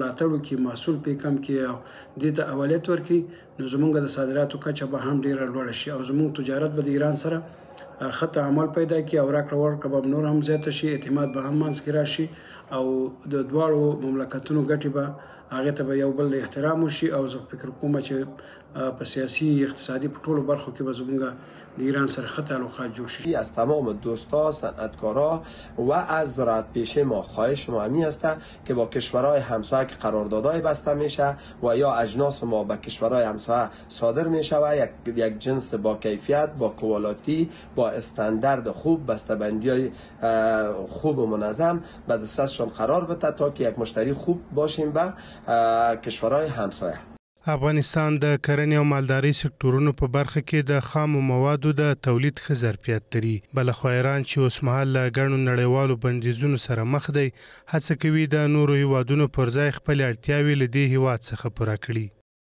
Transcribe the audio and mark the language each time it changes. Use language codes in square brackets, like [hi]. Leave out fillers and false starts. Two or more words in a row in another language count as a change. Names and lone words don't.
[ps] ملاتړ وکړي، محصول پرې کم کړي او دې ته اولویت ورکړي، نو زموږ د صادراتو کچه به هم ډېره لوړه شي او زموږ تجارت به د ایران سره ښه تعامل پیدا کړي او راکړه ورکړه به نور هم زیاته شي، اعتماد به هم منځ کې راشي او د دواړو مملکتونو ګټې به هغې ته به یو بل احترام وشي او زه فکر کوم چې په سیاسي اقتصادی په ټولو برخو کې به زموږ د ایران سره ښه تعلقات جوړ شي. [fa] از تمام دوستا صنعتکارا و از زراعت پیشه ما خواهش ما همی است که با کشورهای همسایه که قراردادهای بسته میشه و یا اجناس ما به کشورهای همسایه صادر میشه و یک جنس با کیفیت، با کوالیتی، با استاندارد خوب، بسته‌بندی های خوب و منظم به دسترسشان قرار بده تا که یک مشتری خوب باشیم به کشورهای همسایه. [ps] افغانستان د کرنې او مالدارۍ سکتورونو په برخه کې د خامو موادو د تولید ښه ظرفیت لري. بلخوا ایران چې اوسمهال له ګڼو نړیوالو بندیزونو سره مخ دی هڅه کوي د نورو هیوادونو پر ځای خپلې اړتیاوې له دې هیواد څخه پوره کړي.